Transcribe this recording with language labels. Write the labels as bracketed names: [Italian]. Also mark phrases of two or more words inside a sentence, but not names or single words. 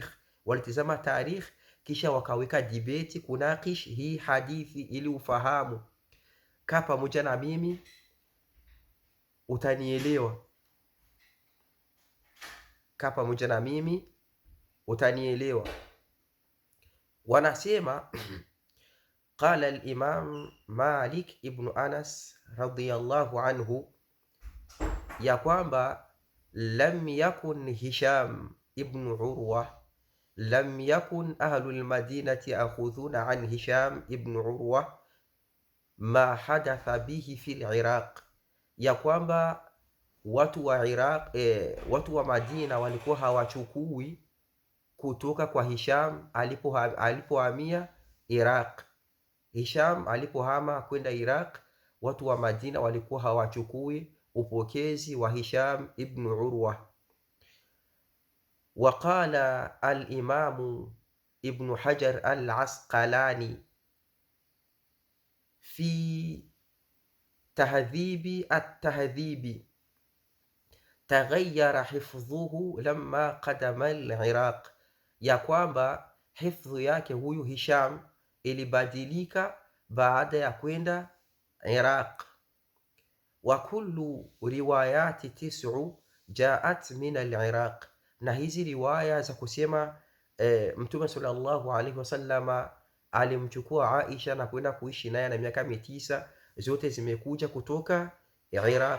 [Swahili] Walitizama tarikh kisha wakaweka debate kunakish hii hadithi ili ufahamu. Kaa pamoja na mimi utanielewa, kaa pamoja na mimi utanielewa. [Arabic] Wanasema قال الإمام مالك بن أنس رضي الله عنه [Swahili] ya kwamba [Arabic] lam yakun Hisham ibn Urwa, لم يكن هشام بن عروة، لم يكن أهل المدينة آخذون عن هشام بن عروة ما حدث به في العراق, [Swahili] ya kwamba watu wa Iraq, watu wa Madina walikuwa hawachukui kutoka kwa Hisham alipohamia Iraq. Hisham alipohama kwenda Iraq, watu wa Madina walikuwa hawachukui upokezi wa Hisham ibn Urwa. [Arabic] وقال الإمام ابن حجر العسقلاني في تهذيب التهذيب تغير حفظه لما قدم العراق, [Swahili] ya kwamba hifdhu yake huyu Hisham ilibadilika baada ya kwenda Iraq. [Arabic] وكل رواية تسع جاءت من العراق, [Swahili] na hizi riwaya za kusema Mtume [Arabic] صلى الله عليه وسلم [Swahili] alimchukua Aisha na kwenda kuishi naye na miaka 9, zote zimekuja kutoka Iraq.